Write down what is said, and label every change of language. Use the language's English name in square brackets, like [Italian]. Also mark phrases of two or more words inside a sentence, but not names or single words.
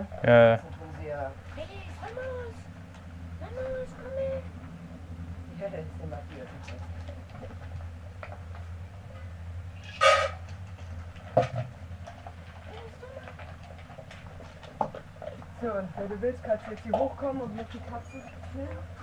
[German] Ja, Das tun sie ja. [Spanish] Hey, Vamos! Vamos, [German] komm her! Ja, das ist immer hier. So, und wenn du willst, kannst du jetzt hier hochkommen und mit die Katze filmen.